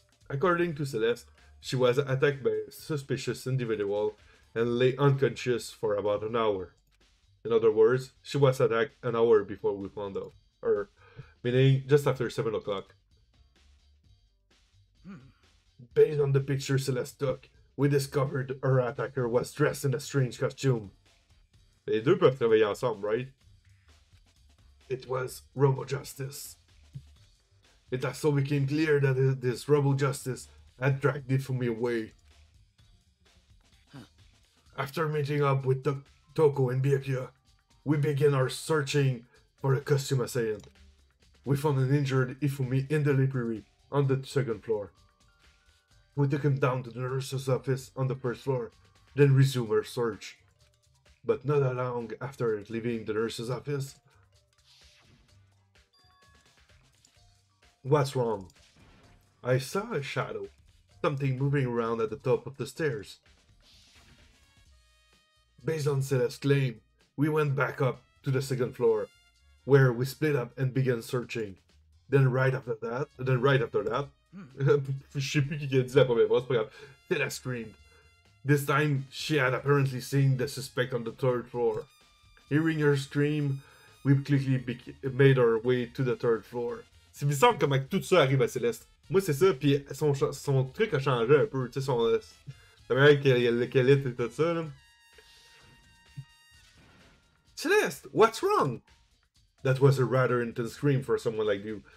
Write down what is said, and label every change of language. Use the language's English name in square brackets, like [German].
[English] According to Celeste, she was attacked by a suspicious individual and lay unconscious for about an hour. In other words, she was attacked an hour before we found out, or meaning just after 7 o'clock. Based on the picture Celeste took, we discovered her attacker was dressed in a strange costume. [French] Les deux peuvent travailler ensemble, [English] right? It was Robo Justice. It also became clear that this Robo Justice had dragged Ifumi away. After meeting up with Toko and Byakuya, we began our searching for a costume assailant. We found an injured Ifumi in the library on the 2nd floor. We took him down to the nurse's office on the 1st floor, then resumed our search. but not long after leaving the nurse's office. What's wrong? I saw a shadow, something moving around at the top of the stairs. Based on Celeste's claim, we went back up to the second floor, where we split up and began searching. Then right after that, [French] je sais plus qui a dit la première fois, c'est pas grave, [English] Celeste screamed. This time, she had apparently seen the suspect on the third floor. Hearing her scream, we quickly made our way to the third floor. [French] C'est bizarre comment tout ça arrive à Céleste. Moi, c'est ça, puis son truc a changé un peu, tu sais, la manière qu'elle est et tout ça, là. [English] Celeste, what's wrong? That was a rather intense scream for someone like you.